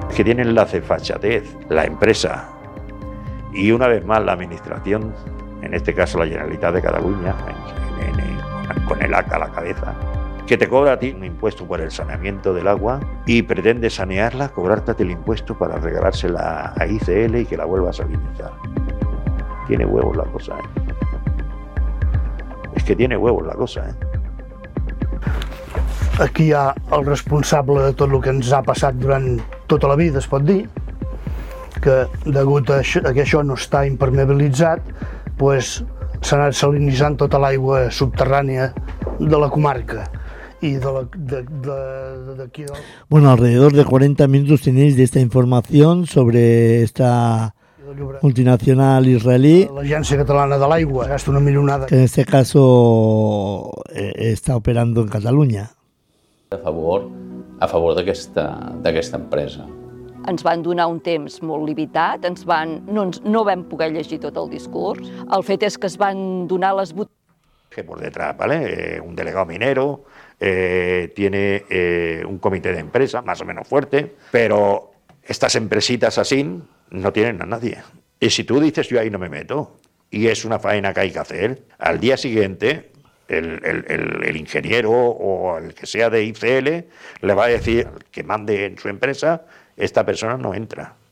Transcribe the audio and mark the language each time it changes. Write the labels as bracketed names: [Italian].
[Spanish] Que tienen la desfachatez, la empresa y una vez más la administración, en este caso la Generalitat de Cataluña, con el AK a la cabeza, que te cobra a ti un impuesto por el saneamiento del agua y pretende sanearla, cobrarte el impuesto para regalársela a ICL y que la vuelvas a limpiar. Tiene huevos la cosa, ¿eh? Es que tiene huevos la cosa, ¿eh? [Catalan] Aquí hi ha el responsable de tot el que ens ha passat durant tota la vida, es pot dir, que degut a que això no està impermeabilitzat, pues s'ha anat salinitzant tota l'aigua subterrània de la comarca. [Spanish] Y de aquí de... Bueno, alrededor de 40 minutos tenéis de esta información sobre esta multinacional israelí, [Catalan] la Agencia Catalana de l'Aigua, gasta una milionada, [Spanish] que en este caso está operando en Cataluña. [Catalan] A favor d'aquesta empresa. Ens van donar un temps molt limitat, no vam poder llegir tot el discurs. El fet és que es van donar les [Spanish] que por detrás, ¿vale? Un delegado minero tiene un comité de empresa más o menos fuerte, pero estas empresitas así no tienen a nadie. Y si tú dices yo ahí no me meto, y es una faena que hay que hacer, al día siguiente el ingeniero o el que sea de ICL le va a decir que mande en su empresa, esta persona no entra.